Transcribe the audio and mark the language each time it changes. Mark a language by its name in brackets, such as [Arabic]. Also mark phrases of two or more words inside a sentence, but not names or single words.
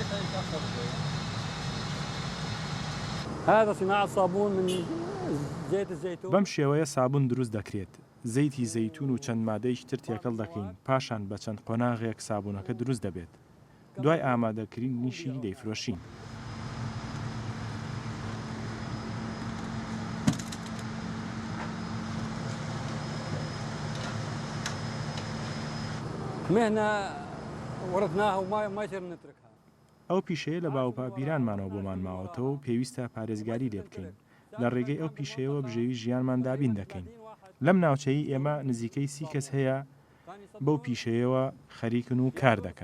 [Arabic] هذا صناعة صابون من زيت الزيتون. [Central Kurdish] بەم شێوەیە سابوون دروست دەکرێت. زەیتی زەیتون و چەند مادەیش تر تێکەڵ دەکەین، پاشان بە چەند قۆناغێک سابوونەکە دروست دەبێت. دوای ئامادەکردنیشی دەیفرۆشین. [Arabic] مهنة ورثناها وما يصير نتركها. [Central Kurdish] ئەو پیشەیە لە باوپا بیرانمانەوە بۆمان ماوەتەوە و پێویستە پارێزگاری لێ بکەین. لە ڕێگەی ئەو پیشەیەوە بژێوی ژیانمان دابین دەکەین. لەم ناوچەی ئێمە نزیکەی 30 کەس هەیە بەو پیشەیەوە خەریکن و کار دەکەن.